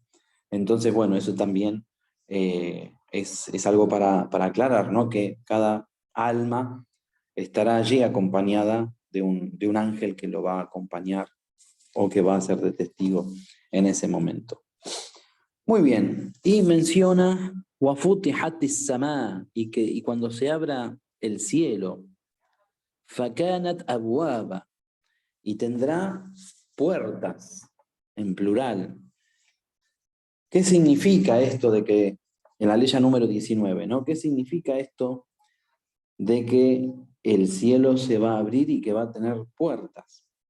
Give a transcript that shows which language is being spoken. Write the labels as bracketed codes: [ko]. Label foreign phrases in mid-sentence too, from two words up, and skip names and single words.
[es] Entonces, bueno, eso también es algo para aclarar, ¿no? Que cada alma estará allí acompañada de un ángel que lo va a acompañar o que va a ser de testigo en ese momento. Muy bien, y menciona [ar] وَفُتِحَتِ السَّمَاء [es] y cuando se abra el cielo, [ar] فَكَانَتْ أَبْوَابًا [es] y tendrá puertas en plural. ¿Qué significa esto de que, en la ley número 19, ¿no? ¿Qué significa esto de que el cielo se va a abrir y que va a tener puertas?